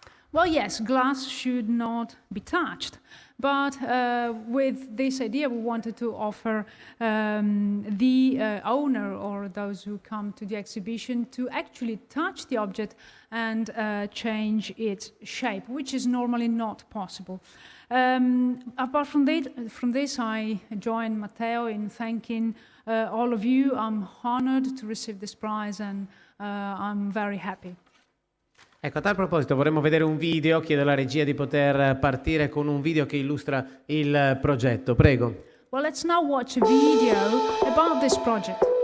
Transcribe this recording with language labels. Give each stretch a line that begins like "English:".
English: Well, yes, glass should not be touched, but with this idea we wanted to offer the owner or those who come to the exhibition to actually touch the object and change its shape, which is normally not possible. Apart from this, I join Matteo in thanking all of you. I'm honored to receive this prize and I'm very happy.
Italian: Ecco, a tal proposito vorremmo vedere un video, chiedo alla regia di poter partire con un video che illustra il progetto, prego.
English: Well, let's now watch a video about this project.